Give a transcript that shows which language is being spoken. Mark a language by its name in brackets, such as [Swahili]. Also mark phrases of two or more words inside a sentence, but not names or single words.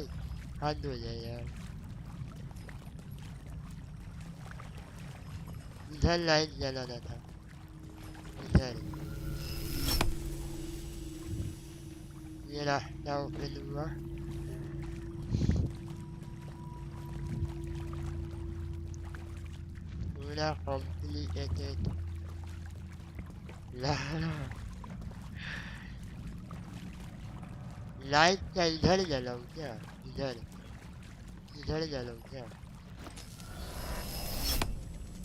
[Filipino] Ano na yan? Minsan line na lang na. Minsan. Yan na open mo. Una complicated. [Hindi] लाइट का इधर जलाऊं क्या इधर इधर जलाऊं क्या